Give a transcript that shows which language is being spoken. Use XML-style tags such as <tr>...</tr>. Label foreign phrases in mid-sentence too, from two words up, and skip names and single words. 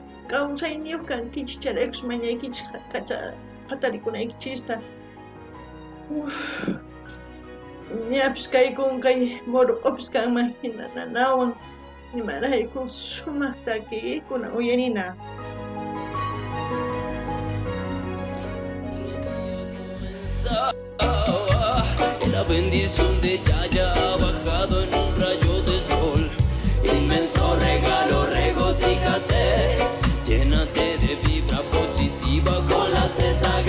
<qu>Kawsayniyuq kankichis, charaykus mañaykichis hatarikunaykichista. ñapis kaykunkay morqupis kanman hina nanawan imarayku sumaq takiykuna uyarina.</qu> <es>La bendición de Yaya ha bajado en un rayo de sol. Inmenso regalo, regocíjate, llénate de vibra positiva con la ZG.</es>